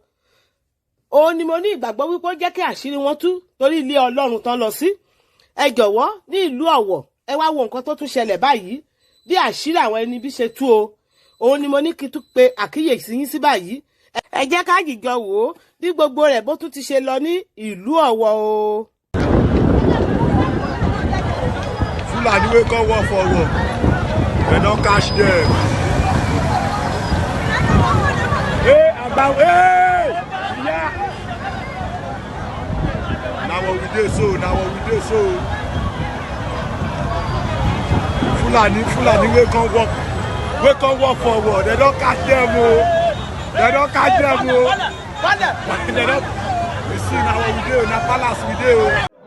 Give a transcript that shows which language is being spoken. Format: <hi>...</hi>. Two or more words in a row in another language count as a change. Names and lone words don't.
<yo>Òun ni mo ní ìgbàgbọ́ wípé ó jẹ́ kí àṣírí wọn tú torí ilé Ọlọ́run tán lọ sí. Ẹ jọ̀wọ́ ní ìlú Ọ̀wọ̀, ẹ wá wo nǹkan tó tún ṣẹlẹ̀ báyìí, bí àṣírí àwọn ẹni bí ṣe tú o. Òun ni mo ní kí tún pe àkíyèsí yín sí báyìí. Ẹ jẹ́ ká jìjọ wò ó bí gbogbo rẹ̀ bó tún ti ṣe lọ ní ìlú Ọ̀wọ̀ o.</yo> <pcm>Fulani wey come work for work, dem don catch dem. Agbawe! Na what we dey so, na what we dey so. Fulani wey come work for work, dem don catch dem o. Dem don catch dem o. You see na what we dey, na palace we dey o.</pcm>